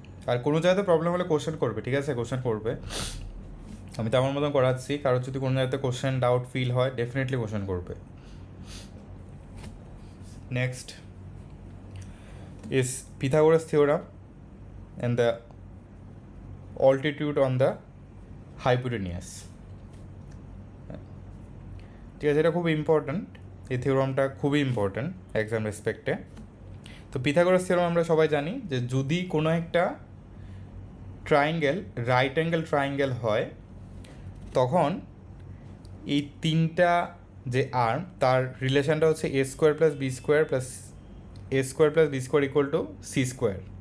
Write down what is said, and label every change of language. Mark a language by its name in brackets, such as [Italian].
[Bangla] আর কোনো জায়গাতে প্রবলেম হলে কোশ্চেন করবে, ঠিক আছে, কোশ্চেন করবে। আমি তো আমার মতন করাচ্ছি, কারোর যদি কোনো জায়গাতে কোশ্চেন ডাউট ফিল হয় ডেফিনেটলি কোশ্চেন করবে। [English] next is Pythagoras theorem and the altitude on the hypotenuse, [Bangla] ঠিক আছে। এটা খুব ইম্পর্ট্যান্ট, এই থিওরামটা খুবই ইম্পর্ট্যান্ট এক্সাম রেসপেক্টে। তো পিথাগোরাস থিওরাম আমরা সবাই জানি যে যদি কোনো একটা ট্রায়াঙ্গেল রাইট অ্যাঙ্গেল ট্রায়াঙ্গেল হয়, তখন এই তিনটা যে আর্ম তার রিলেশনটা হচ্ছে এ square plus B square plus A square plus B square equal to C square.